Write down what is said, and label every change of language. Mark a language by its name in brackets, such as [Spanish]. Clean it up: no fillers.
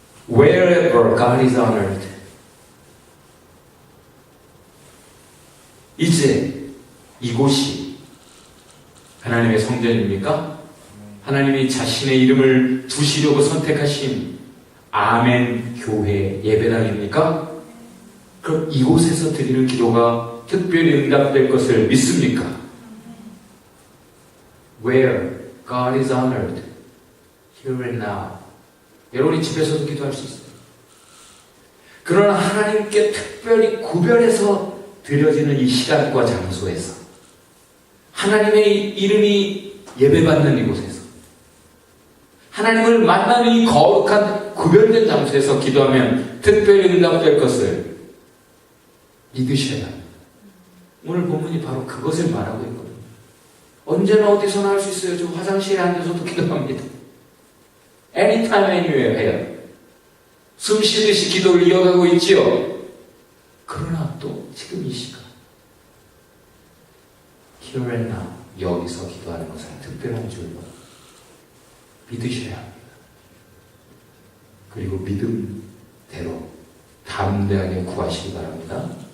[English] Wherever God is honored, [Korean] 이제 이곳이 하나님의 성전입니까? 하나님이 자신의 이름을 두시려고 선택하신 아멘 교회 예배당입니까? 그럼 이곳에서 드리는 기도가 특별히 응답될 것을 믿습니까? [English] Where God is honored, here and now. [Korean] 여러분이 집에서도 기도할 수 있어요. 그러나 하나님께 특별히 구별해서 드려지는 이 시간과 장소에서, 하나님의 이름이 예배받는 이곳에서, 하나님을 만나는 이 거룩한 구별된 장소에서 기도하면 특별히 응답될 것을 믿으셔야 합니다. 오늘 본문이 바로 그것을 말하고 있거든요. 언제나 어디서나 할 수 있어요. 저 화장실에 앉아서도 기도합니다. [English] Anytime, anywhere 해요. [Korean] 숨 쉬듯이 기도를 이어가고 있지요. 그러나 또 지금 이 시간 [English] Here and now [Korean] 여기서 기도하는 것은 특별한 줄로 믿으셔야 합니다. 그리고 믿음대로 담대하게 구하시기 바랍니다.